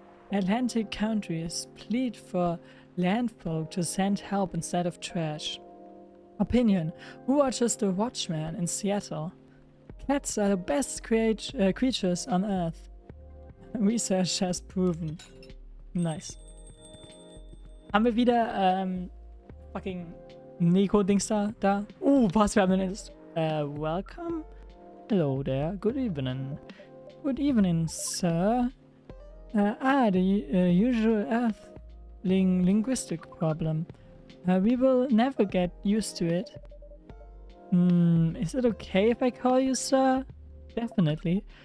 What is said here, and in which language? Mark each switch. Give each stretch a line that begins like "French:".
English: Atlantic countries plead for landfolk to send help instead of trash. Opinion. Who watches the Watchman in Seattle? Cats are the best creatures on Earth. Research has proven. Nice.
German: Haben wir wieder, fucking Neko-Dings da? Was, wir haben den welcome?
English: Hello there, good evening. Good evening, sir. The usual Earthling linguistic problem. We will never get used to it. Is it okay if I call you sir? Definitely.